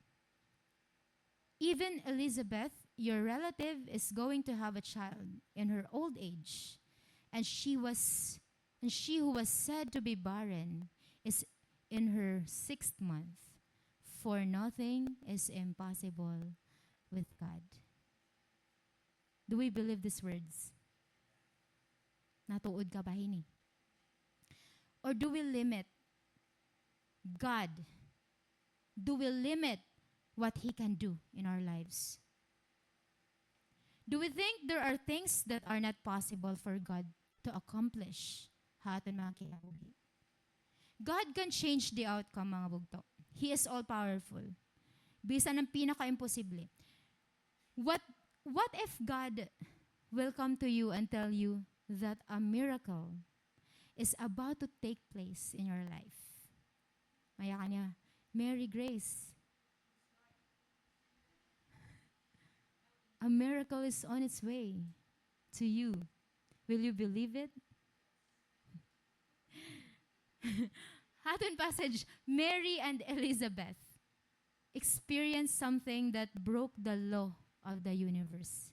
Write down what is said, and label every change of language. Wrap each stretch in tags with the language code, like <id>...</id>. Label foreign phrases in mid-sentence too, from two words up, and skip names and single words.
<en>Even Elizabeth, your relative, is going to have a child in her old age, and she who was said to be barren is in her 6th month. For nothing is impossible with God. Do we believe these words?</en> <war>Natuod ka ba hini?</war> <en>Or do we limit God? Do we limit what He can do in our lives? Do we think there are things that are not possible for God to accomplish?</en> <war>Haton mga kinabuhi.</war> <en>God can change the outcome,</en> <war>mga bugto.</war> <en>He is all-powerful.</en> <war>Bisan ng pinaka-imposible.</war> <en>What if God will come to you and tell you that a miracle is about to take place in your life?</en> <war>Maya ka niya,</war> <en>Mary Grace, a miracle is on its way to you. Will you believe it? Hatun passage, Mary and Elizabeth experienced something that broke the law of the universe.</en>